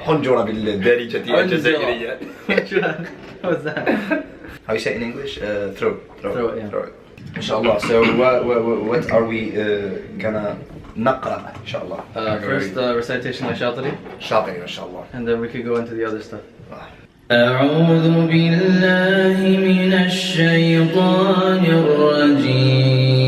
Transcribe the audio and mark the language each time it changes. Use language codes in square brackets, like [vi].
[ar] حنجرة بالدارجة الجزائرية. شو هاد؟ [en] What's that? How you say it in English? Throat. Yeah. Throat. Inshallah. So what are we gonna نقرأ inshallah? First recitation by Shatili. Shatili, inshallah. And then we could go into the other stuff. [ar] أعوذ بالله من الشيطان الرجيم.